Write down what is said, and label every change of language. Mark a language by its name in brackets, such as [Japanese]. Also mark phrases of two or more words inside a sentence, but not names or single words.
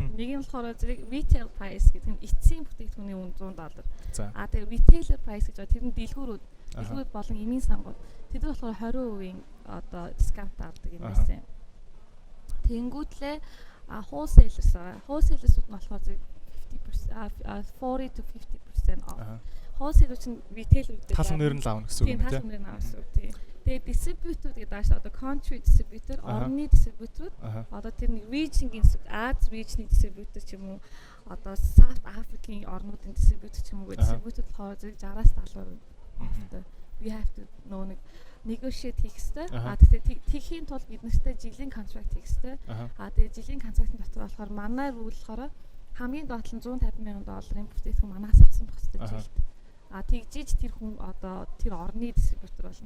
[Mongolian] Нэг нь болохоор зэрэг [English] retail price [Mongolian] гэдэг нь эцсийн бүтээгдэхүүний үн $100. Тэгээд [English] retailer price [Mongolian] гэж тэр нь дэлгүүрүүд болон эмийн сангууд. Тэд нар болохоор 20% одоо дискаунт авдаг юм байсан. Тэнгүүтлээ wholesalers-ууд нь болохоор зэрэг [English] 40 to 50% off. [Mongolian] Wholesaler чинь retailer-үүд тал нэр нь л авна гэсэн үг тийм. Тал нэр нь авна гэсэн үг тийм. Тэгээд distributor гэдэг ааш одоо [English] country distributor, [Mongolian] орны distributor одоо тэр нэг region-ийн Аз region-ийн distributor ч юм уу одоо [English] South African [Mongolian] орнуудын distributor ч юм уу distributor болохоор зэрэг 60-аас 70%. [English] We have to [Mongolian] нэг negotiate хийх хэрэгтэй. Тэгэхээр тийхийн тулд бид нартай жилийн contract хийх хэрэгтэй. Тэгээд жилийн contract-ын дотор болохоор манай rule болохоор хамгийн доод нь $150,000 бүтээгдэхүүн манаас авсан байх хэрэгтэй жилд. Тэгжиж тэр хүн одоо тэр орны дистрибьютор болно.